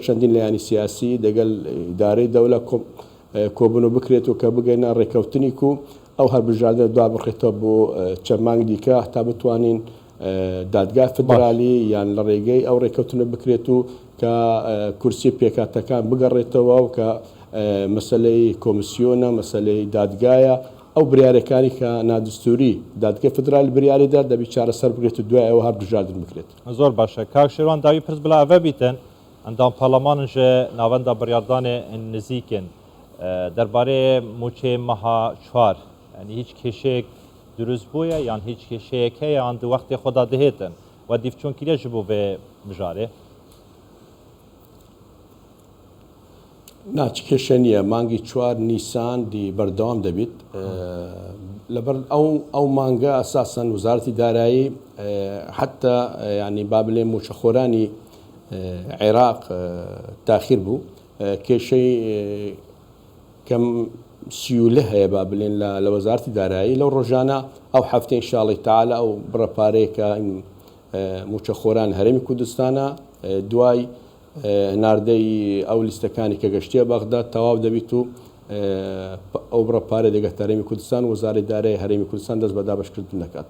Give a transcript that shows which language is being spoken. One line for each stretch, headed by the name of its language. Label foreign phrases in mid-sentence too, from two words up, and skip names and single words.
Central Kurdish: چەندین لایانی سیاسی دەگەل ئیدارەی دەوڵەت کۆبوونەوە بکرێت و کە بگەینە ڕێکەوتنی و ئەو هەربژاردن دوا بڕێتەوە بۆ چەند مانگ دیکە تا بتوانین دادگای فدرالی یان لە ڕێگەی ئەو ڕێکەوتنە بکرێت و کە کورسی پێکاتەکان بگەڕێتەوە و کە مەسلەی کۆمیسیۆنە مەسلەی دادگایە ئەو بریارەکانی کە نادستوری دادگای فدرالی بریاریدا دەبی چارەسەر بکرێت و دوای ئەوە هەربژاردن بکرێت. زۆر باشە کاک شێروان
Kurdish: داوی پرس بلا ئەvە بیتن ئەندام پەرلەمانن ji navenda biryardanê nizîkên derbarê mûçê meha 4 yani hiç kêşeyek durust bûye yan hiç kêşeyek heye an di wextê xwe da dihêtin we dîvçûnkî ji bo vê mijarê
Central Kurdish: ناچ کێشە نییە مانگی 4 نیسان دی بەردەوام دەبیت لەبەر ئەو مانگە ئەساسەن وزارەتی دارایی حتا ینی با بڵێن موچەخۆرانی عێراق تاخیر بوو کێشەی کەم سیولە هەیە با بڵێن لە وەزارەتی دارایی لەو ڕۆژانە ئەو هەفتەی
Arabic: ئینشاءڵڵی تەعالا
Central Kurdish: ئەو بڕەپارەیەکە موچەخۆران هەرێمی کوردستانە دوای ناردەی ئەو لیستەکانی کە گەشتیە بەغدا تەواو دەبیت و ئەو بڕەپارە دەگەت هەرێمی کوردستان وەزارەتی دارایی هەرێمی کوردستان دەست بە دابەشکردن دەکات.